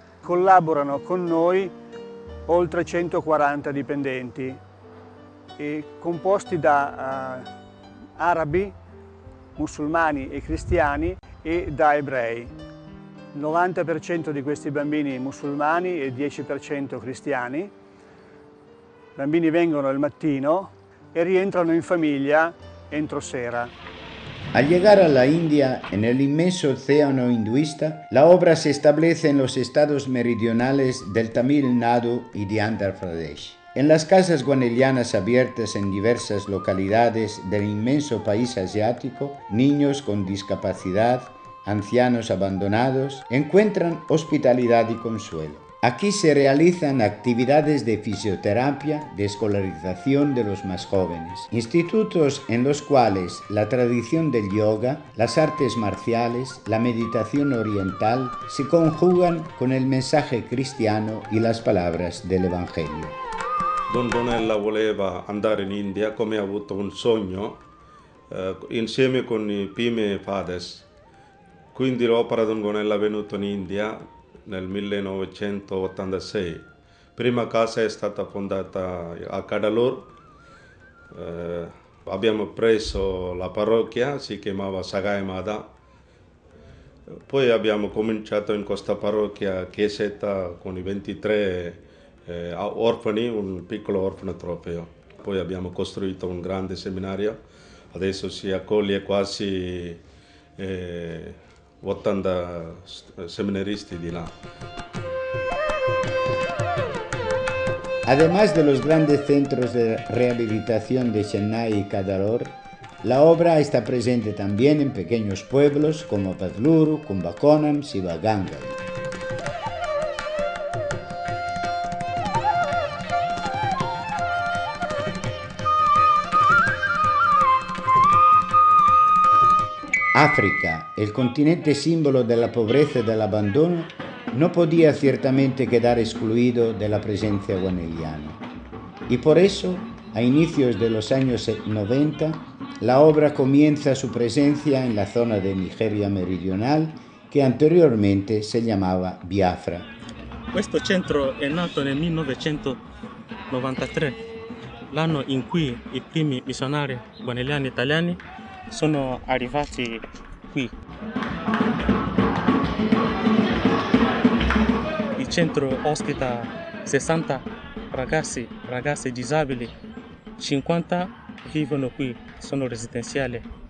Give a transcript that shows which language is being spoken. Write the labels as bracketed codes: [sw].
[it] Collaborano con noi oltre 140 dipendenti, composti da arabi, musulmani e cristiani e da ebrei. Il 90% di questi bambini musulmani e 10% cristiani. I bambini vengono al mattino e rientrano in famiglia entro sera. [es] Al llegar a la India, en el inmenso océano hinduista, la obra se establece en los estados meridionales del Tamil Nadu y de Andhra Pradesh. En las casas guanelianas abiertas en diversas localidades del inmenso país asiático, niños con discapacidad, ancianos abandonados, encuentran hospitalidad y consuelo. Aquí se realizan actividades de fisioterapia, de escolarización de los más jóvenes, institutos en los cuales la tradición del yoga, las artes marciales, la meditación oriental se conjugan con el mensaje cristiano y las palabras del Evangelio. [it] Don Gonella voleva andare in India come ha avuto un sogno insieme con i primi padres. Quindi l'opera Don Gonella è venuta in India nel 1986. Prima casa è stata fondata a Cadalur. Abbiamo preso la parrocchia, si chiamava Sagai Mada. Poi abbiamo cominciato in questa parrocchia chiesetta con i 23 orfani, un piccolo orfanotrofeo. Poi abbiamo costruito un grande seminario, adesso si accoglie quasi 80 seminaristi di là. [es] Además de los grandes centros de rehabilitación de Chennai y Cadalur, la obra está presente también en pequeños pueblos como Padluru, Kumbakonam, Sivagangai. África, el continente símbolo de la pobreza y del abandono, no podía ciertamente quedar excluido de la presencia guaneliana. Y por eso, a inicios de los años 90, la obra comienza su presencia en la zona de Nigeria meridional, que anteriormente se llamava Biafra. [it] Questo centro è nato nel 1993, l'anno in cui i primi missionari guaneliani italiani sono arrivati qui. Il centro ospita 60 ragazzi disabili, 50 vivono qui, sono residenziali.